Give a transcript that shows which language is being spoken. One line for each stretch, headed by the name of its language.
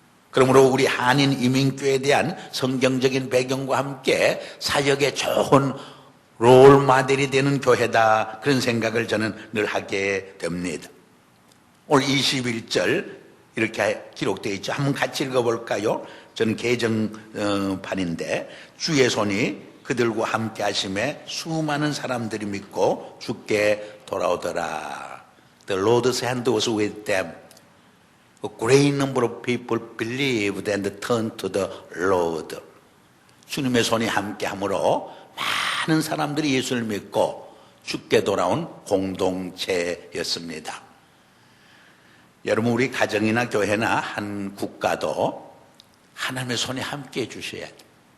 Korean: 그러므로 우리 한인 이민교회에 대한 성경적인 배경과 함께 사역에 좋은 롤 모델이 되는 교회다, 그런 생각을 저는 늘 하게 됩니다. 오늘 21절 이렇게 기록되어 있죠. 한번 같이 읽어볼까요? 저는 개정판인데, 주의 손이 그들과 함께 하심에 수많은 사람들이 믿고 주께 돌아오더라.
English: The Lord's hand was with them. A great number of people believed and turned to the Lord.
Korean: 주님의 손이 함께 함으로 많은 사람들이 예수를 믿고 주께 돌아온 공동체였습니다. 여러분, 우리 가정이나 교회나 한 국가도 하나님의 손이 함께 해주셔야 돼요.